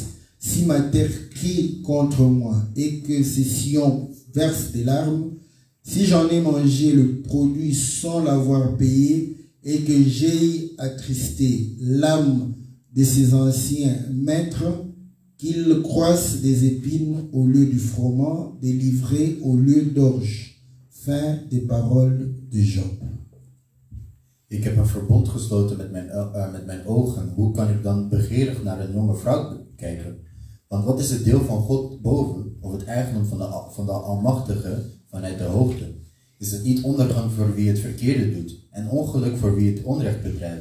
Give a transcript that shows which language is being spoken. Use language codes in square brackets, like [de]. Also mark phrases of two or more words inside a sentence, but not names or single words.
[fr] Si ma terre crie contre moi et que ses sillons versent des larmes, si j'en ai mangé le produit sans l'avoir payé et que j'ai attristé l'âme de ses anciens maîtres, qu'ils croissent des épines au lieu du froment, des livrées au lieu d'orge. Fin des paroles de Job. [nl] Ik heb een verbond gesloten met mijn ogen. Hoe kan ik dan begeerig naar een jonge vrouw kijken? Want wat is het deel van God boven, of het eigendom van de Almachtige vanuit de hoogte? Is het niet ondergang voor wie het verkeerde doet, en ongeluk voor wie het onrecht bedrijft?